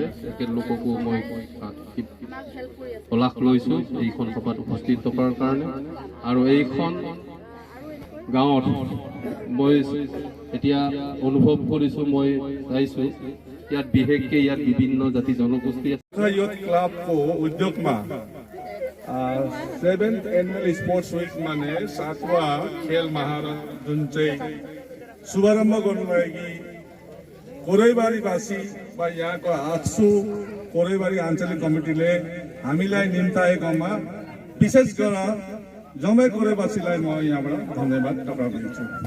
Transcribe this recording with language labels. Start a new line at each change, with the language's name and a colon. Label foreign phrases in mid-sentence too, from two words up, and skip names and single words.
Assamese: তেখেতলোককো মই শলাগ লৈছোঁ এইখন সভাত উপস্থিত থকাৰ কাৰণে। আৰু এইখন গাঁৱত মই এতিয়া অনুভৱ কৰিছোঁ, মই চাইছোঁ ইয়াত বিশেষকৈ ইয়াত বিভিন্ন জাতি জনগোষ্ঠী আছে।
Nepali: युथ क्लबको उद्योगमा
English: 7th annual sports week
Nepali: माने 7वां खेल महारण जुन चाहिँ शुभारम्भ गर्नुभएकी कोरैबारीवासी वा यहाँको आक्सु कोरैबारी आञ्चलिक कमिटीले हामीलाई निम्ताएकोमा विशेष गरेर जम्मै कोरैवासीलाई म यहाँबाट धन्यवाद टक्राउँछु।